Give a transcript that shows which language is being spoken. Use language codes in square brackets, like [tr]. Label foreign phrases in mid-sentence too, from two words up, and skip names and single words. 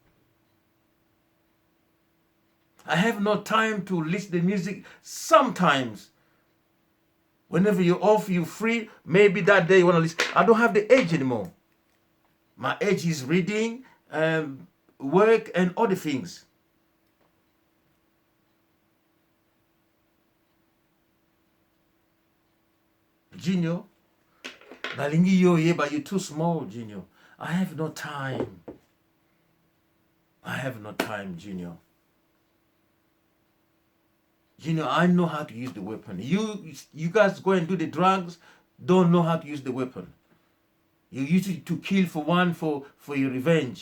[en] I have no time to listen to the music. Sometimes, whenever you're off, you're free, maybe that day you want to listen. I don't have the edge anymore. My edge is reading, work, and other things. [ln] Junior, nalingi yo ye, [en] but you're too small, Junior. I have no time. I have no time, Junior. Junior, I know how to use the weapon. You guys go and do the drugs, don't know how to use the weapon. You use it to kill for your revenge.